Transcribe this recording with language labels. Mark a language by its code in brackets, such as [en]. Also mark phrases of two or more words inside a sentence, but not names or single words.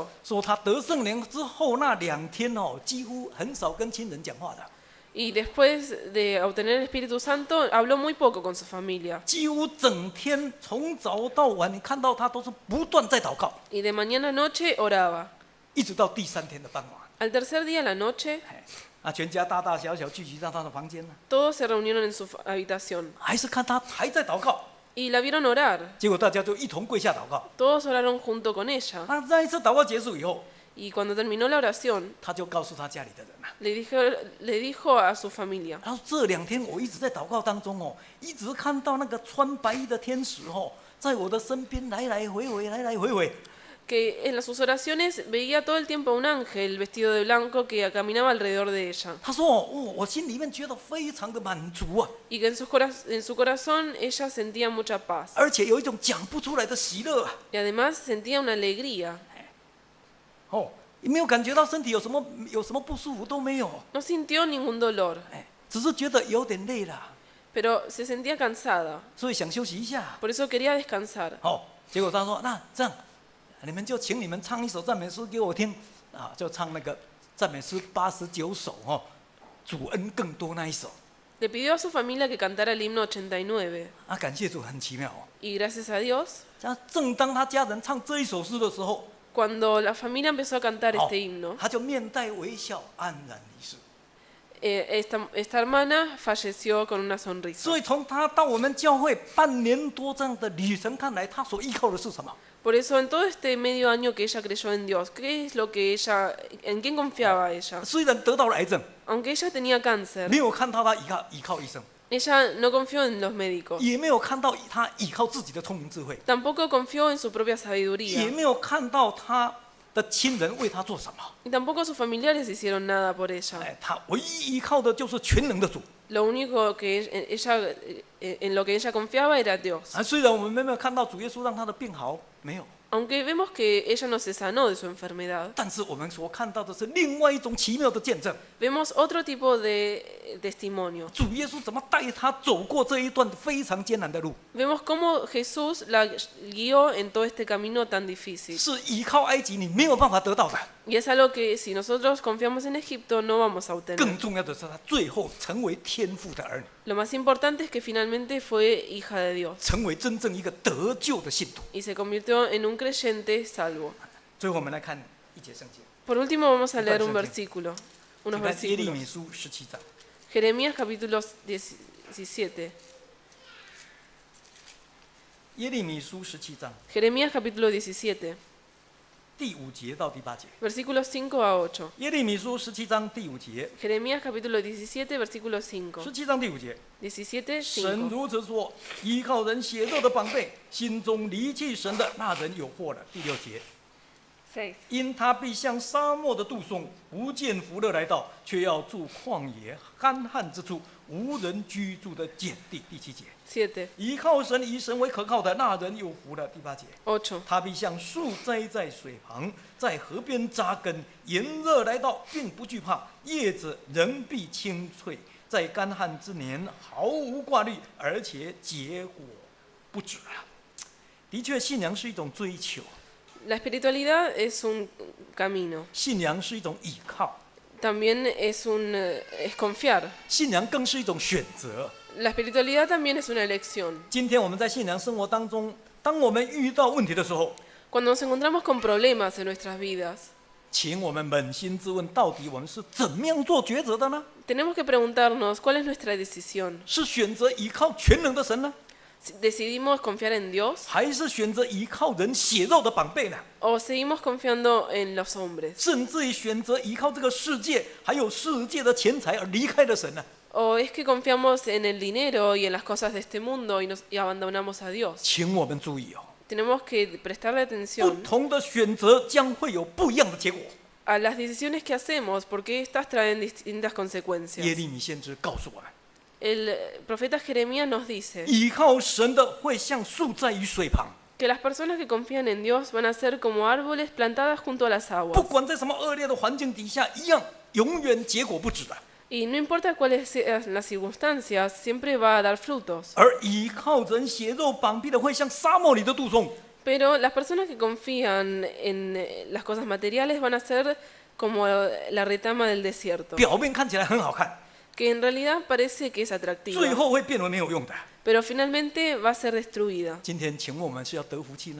[zh] 说她得圣灵之后那2天哦，几乎很少跟亲人讲话的， [es] Y después de obtener el Espíritu Santo, habló muy poco con su familia. [zh] 几乎整天从早到晚，你看到她都是不断在祷告， [es] Y de mañana a noche oraba. [zh] 一直到第3天的傍晚。 [es] Al tercer día a la noche, [zh] 全家大大小小聚集到她的房间呢， [es] todos se reunieron en su habitación [zh] 还是看她还在祷告。 [es] y la vieron orar. [zh] 结果大家就一同跪下祷告。 [es] Todos oraron junto con ella. [zh] 那一次祷告结束以后， [es] Y cuando terminó la oración, [zh] 他就告诉他家里的人啊， [es] le dijo a su familia, [zh] 他说这2天我一直在祷告当中哦，一直看到那个穿白衣的天使哦，在我的身边来来回回，来来回回。 [es] que en sus oraciones veía todo el tiempo a un ángel vestido de blanco que caminaba alrededor de ella. [zh] 他说哦，我心里面觉得非常的满足啊， [es] Y que en su corazón ella sentía mucha paz. [zh] 而且有一种讲不出来的喜乐啊。 [es] Y además sentía una alegría. [zh] 哦，没有感觉到身体有什么不舒服都没有， [es] No sintió ningún dolor, [zh] 只是觉得有点累了， [es] pero se sentía cansada. [zh] 所以想休息一下。 [es] Por eso quería descansar. [zh] 结果他说那这样，你们就请你们唱一首赞美诗给我听啊，就唱那个赞美诗89首哦，主恩更多那一首。 [es] Le pidió a su familia que cantara el himno 89. [zh] 感谢主，很奇妙哦。 [es] Y gracias a Dios, [zh] 正当他家人唱这一首诗的时候， [es] cuando la familia empezó a cantar este himno, [zh] 他就面带微笑，安然离世。 [es] esta hermana falleció con una sonrisa. [zh] 所以从他到我们教会半年多这样的旅程看来，他所依靠的是什么？ [es] Por eso en todo este medio año que ella creyó en Dios, ¿qué es lo que en quién confiaba ella? [zh] 虽然得到了癌症， [es] Aunque ella tenía cáncer, [zh] 没有看到他依靠医生， [es] ella no confió en los médicos, [zh] 也没有看到他依靠自己的聪明智慧， [es] tampoco confió en su propia [zh] 也 [es] sabiduría, [zh] 没有看到他的亲人为他做什么。 [es] y tampoco sus familiares hicieron nada por ella. [zh] 他唯一依靠的就是全能的主。 [es] Lo único que en lo que ella confiaba era Dios. [zh] 虽然我们没有看到主耶稣让他的病好，没有， [es] Aunque vemos que ella no se sanó de su enfermedad, [zh] 但是我们所看到的是另外一种奇妙的见证。 [es] vemos otro tipo de testimonio. [zh] 主耶稣怎么带他走过这一段非常艰难的路？ [es] Vemos cómo Jesús la guió en todo este camino tan difícil. [zh] 是依靠埃及你没有办法得到的。 [es] Y es algo que si nosotros confiamos en Egipto no vamos a obtener. [zh] 更重要的是，他最后成为天父的儿女， [es] Lo más importante es que finalmente fue hija de Dios [zh] 成为真正一个得救的信徒。 [es] y se convirtió en un creyente salvo. [zh] 最后我们来看一节圣经， [es] Por último vamos a leer un Entonces, versículo, [zh] 请 [es] unos [zh] 看耶利 [es] versículos. [zh] 米书17章。 [es] Jeremías capítulo 17. [zh] 耶利米书17章， [es] Jeremías capítulo 17. [zh] 第5节到第8节。 [es] versículos 5 a 8. [zh] 耶利米书17章第5节， [es] Jeremías capítulo 17, versículo 5. [zh] 17 章第5节， [es] 17, [zh] 神 [es] 5. [zh] 如此说：依靠人血肉的绑背，心中离弃神的那人有祸了。第6节， [es] 6. [zh] 因他必像沙漠的杜松，不见福乐来到，却要住旷野干旱之处，无人居住的碱地。第7节， [es] 7. [zh] 依靠神以神为可靠的那人有福了。第8节， [es] 8. [zh] 他必像树栽在水旁，在河边扎根，炎热来到并不惧怕，叶子仍必青翠，在干旱之年毫无挂虑，而且结果不止啊！的确，信仰是一种追求， [es] La espiritualidad es un camino, [zh] 信仰是一种依靠， [es] también es confiar. [zh] 信仰更是一种选择。 [es] La espiritualidad también es una elección. [zh] 今天我们在信仰生活当中，当我们遇到问题的时候， [es] Cuando nos encontramos con problemas en nuestras vidas, [zh] 请我们扪心自问，到底我们是怎么样做抉择的呢？ [es] tenemos que preguntarnos cuál es nuestra decisión. [zh] 是选择依靠全能的神呢， [es] Si ¿decidimos confiar en Dios [zh] 还是选择依靠人血肉的绑背呢？ [es] o seguimos confiando en los hombres? [zh] 甚至于选择依靠这个世界，还有世界的钱财而离开了神呢？ [es] ¿O es que confiamos en el dinero y en las cosas de este mundo y abandonamos a Dios? [zh] 请我们注意哦， [es] Tenemos que prestarle [zh] 不 [es] atención [zh] 同的选择将会有不一样的结果。 [es] a las decisiones que hacemos porque estas traen distintas [zh] 耶 [es] consecuencias. [zh] 利米先知告诉我们， [es] El profeta Jeremías nos dice [zh] 依靠神的会像树在于水旁， [es] que las personas que confían en Dios van a ser como árboles plantadas junto a las [zh] 不 [es] aguas. [zh] 管在什么恶劣的环境底下，一样永远结果不止的。 [es] Y no importa cuáles sean las circunstancias, siempre va a dar frutos. [zh] 而依靠人血肉绑臂的，会像沙漠里的杜松， [es] Pero las personas que confían en las cosas materiales van a ser como la retama del desierto, [zh] 表面看起来很好看， [es] que en realidad parece que es [zh] 最 [es] atractiva, [zh] 后会变为没有用的。 [es] pero finalmente va a ser destruida. [zh] 今天，请问我们是要得福气呢，